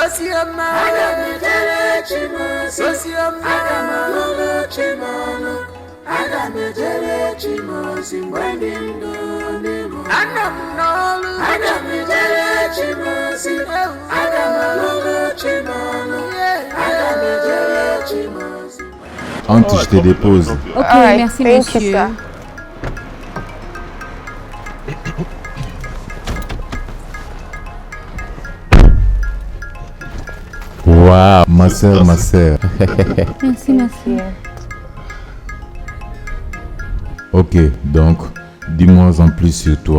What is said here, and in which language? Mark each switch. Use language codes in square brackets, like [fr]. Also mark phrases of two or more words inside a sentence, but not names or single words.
[ig] Osioma, aga mejere Chimozi, Osioma, aga malulu Chimalo, aga mejere Chimozi, mgbe ndụ n'ime ụwa. Ana m n'ọlụ, aga mejere Chimozi, aga malulu Chimalo, aga mejere Chimozi. [fr] Entre, je te dépose. Ok, Alright, merci [en] thank you, [fr] monsieur. sir. Waouh, ma sœur, ma sœur. Merci. Ok, donc, dis-moi en plus sur toi.